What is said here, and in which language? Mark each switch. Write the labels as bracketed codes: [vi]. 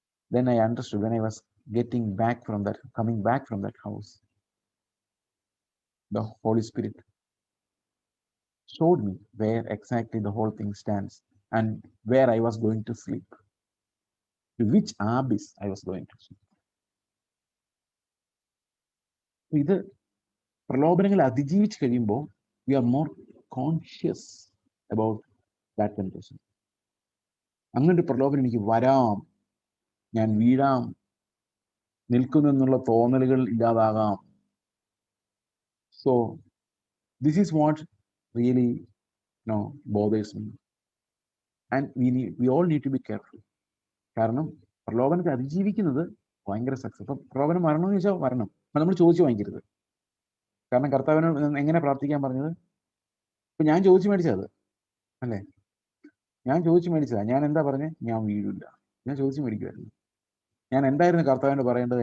[en] Then I understood, when I was coming back from that house, the Holy Spirit showed me where exactly the whole thing stands and where I was going to sleep, to which abyss I was going to sleep. [ml] ഇത് പ്രലോഭനങ്ങളെ അതിജീവിച്ച് കഴിയുമ്പോൾ [en] we are more conscious about that temptation. [ml] അങ്ങനൊരു പ്രലോഭനം എനിക്ക് വരാം, ഞാൻ വീഴാം, നിൽക്കുന്നെന്നുള്ള തോന്നലുകൾ ഇല്ലാതാകാം. [en] So this is what really bothers me, and we all need to be careful. [ml] കാരണം പ്രലോഭനത്തെ അതിജീവിക്കുന്നത് ഭയങ്കര സക്സസ്. അപ്പൊ പ്രലോഭനം വരണമെന്ന് ചോദിച്ചാൽ വരണം, നമ്മൾ ചോദിച്ചു വാങ്ങിക്കരുത്. കാരണം കർത്താവിന് എങ്ങനെ പ്രാർത്ഥിക്കാൻ പറഞ്ഞത്? ഇപ്പൊ ഞാൻ ചോദിച്ചു മേടിച്ചത് അല്ലേ, ഞാൻ ചോദിച്ചു മേടിച്ചതാ. ഞാൻ എന്താ പറഞ്ഞത്? ഞാൻ വീഴില്ല, ഞാൻ ചോദിച്ചു മേടിക്കുമായിരുന്നു. ഞാൻ എന്തായിരുന്നു കർത്താവിനോട് പറയേണ്ടത്?